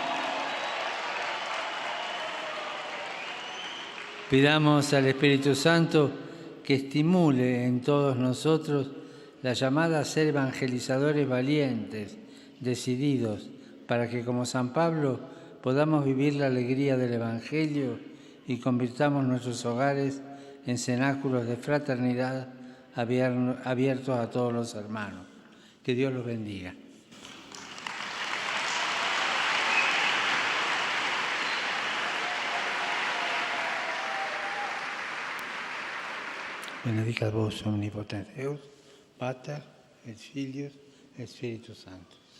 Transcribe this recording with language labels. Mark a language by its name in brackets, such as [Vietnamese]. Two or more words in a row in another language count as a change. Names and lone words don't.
[Spanish] Pidamos al Espíritu Santo que estimule en todos nosotros la llamada a ser evangelizadores valientes, decididos, para que como San Pablo podamos vivir la alegría del Evangelio y convirtamos nuestros hogares en cenáculos de fraternidad abiertos a todos los hermanos. Que Dios los bendiga. [Latin] Benedicat vos omnipotens Deus, Pater, et Filius, et Spiritus Sanctus.